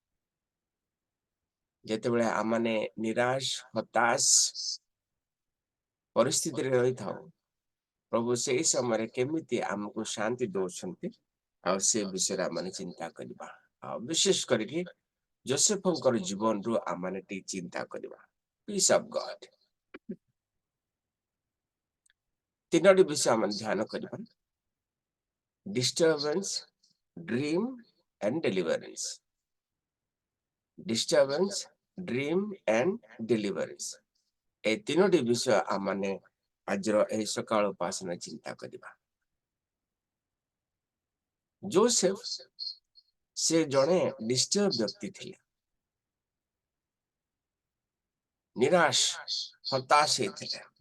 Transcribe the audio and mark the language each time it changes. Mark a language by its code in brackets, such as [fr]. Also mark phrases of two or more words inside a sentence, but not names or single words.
[or] ଯେତେବେଳେ ଆମେ ନିରାଶ ହତାଶ ପରିସ୍ଥିତିରେ ରହିଥାଉ, ପ୍ରଭୁ ସେଇ ସମୟରେ କେମିତି ଆମକୁ ଶାନ୍ତି ଦଉଛନ୍ତି ଆଉ ସେ ବିଷୟରେ ଆମେ ଚିନ୍ତା କରିବା। ଆଉ ବିଶେଷ କରିକି ଯୋସେଫଙ୍କର ଜୀବନରୁ ଆମେ ଟିକେ ଚିନ୍ତା କରିବା। [en] peace of God [or] ତିନୋଟି ବିଷୟ ଆମେ ଧ୍ୟାନ କରିବା: [en] disturbance, dream and deliverance. Disturbance, dream and deliverance. [or] ଏଇ ତିନୋଟି ବିଷୟ ଆମେ ଆଜିର ଏହି ସକାଳ ଉପାସନା ଚିନ୍ତା କରିବା। ଯୋସେଫ ସେ ଜଣେ ଡିଷ୍ଟର୍ବ ବ୍ୟକ୍ତି ଥିଲେ, ନିରାଶ ହତାଶ ହେଇଥିଲେ।